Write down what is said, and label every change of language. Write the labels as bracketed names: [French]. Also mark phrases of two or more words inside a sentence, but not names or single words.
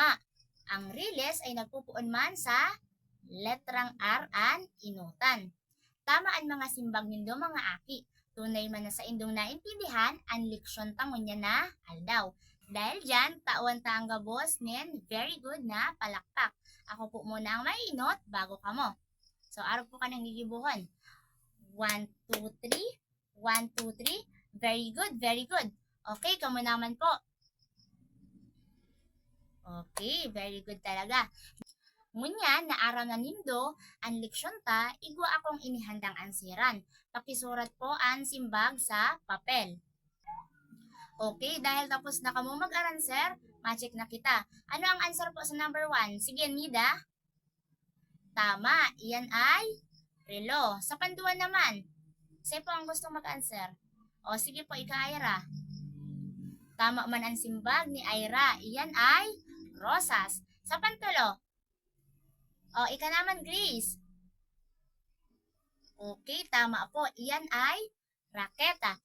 [Bikol] Ang riles ay nagpupuon man sa letrang R an inutan. Tama ang mga simbag nindo mga aki. Tunay man na sa indong naintindihan ang leksyon tangon niya na aldaw. Dahil dyan, tawan ta ang gabos nin [English] very good [Bikol] na palakpak. Ako po muna ang mainot bago ka mo. So, araw po ka nang gigibuhon. 1, 2, 3. 1, 2, 3. [English] Very good, very good. [Bikol] Okay, kamo naman po. Okay, [English] very good [Bikol] talaga. Ngunyan, naaraw na nindo, ang leksyon ta, igwa akong inihandang ansiran. Pakisurat po ang simbag sa papel. Okay, dahil tapos na kamo mag-aran, sir, ma-check na kita. Ano ang answer po sa number 1? Sige, Nida. Tama, iyan ay relo. Sa panduan naman, sa'yo po ang gustong mag-answer. O sige po, ika-Ira. Tama man ang simbag ni Ira. Iyan ay rosas. Sa pantulo. O, ika naman, Grace. Okay, tama po. Iyan ay raketa.